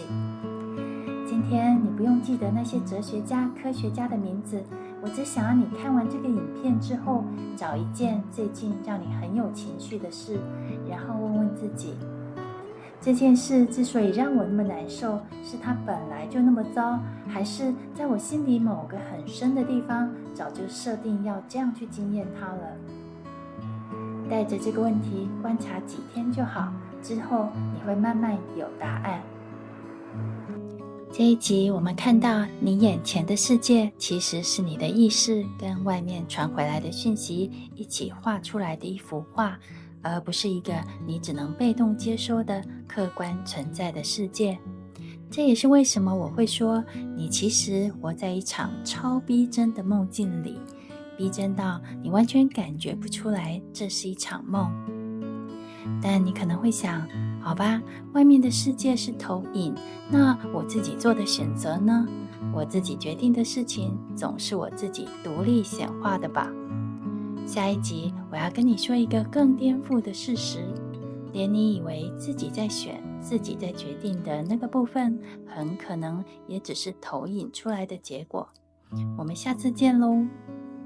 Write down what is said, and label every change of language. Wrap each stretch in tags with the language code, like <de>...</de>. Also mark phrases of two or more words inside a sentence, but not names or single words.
<zh>今天你不用記得那些哲學家、科學家的名字，我只想要你看完這個影片之後，找一件最近讓你很有情緒的事，然後問問自己，這件事之所以讓我那麼難受，是它本來就那麼糟，還是在我心裡某個很深的地方早就設定要這樣去經驗它了？帶着這個問題觀察幾天就好，之後你會慢慢有答案。這一集我們看到，你眼前的世界其實是你的意識跟外面傳回來的訊息一起畫出來的一幅畫，而不是一個你只能被動接收的客觀存在的世界。這也是為什麼我會說，你其實活在一場超逼真的夢境裡，逼真到你完全感覺不出來這是一場夢。但你可能會想，好吧，外面的世界是投影，那我自己做的選擇呢？我自己決定的事情，總是我自己獨立顯化的吧？下一集我要跟你說一個更顛覆的事實，連你以為自己在選、自己在決定的那個部分，很可能也只是投影出來的結果。我們下次見嘍。</zh>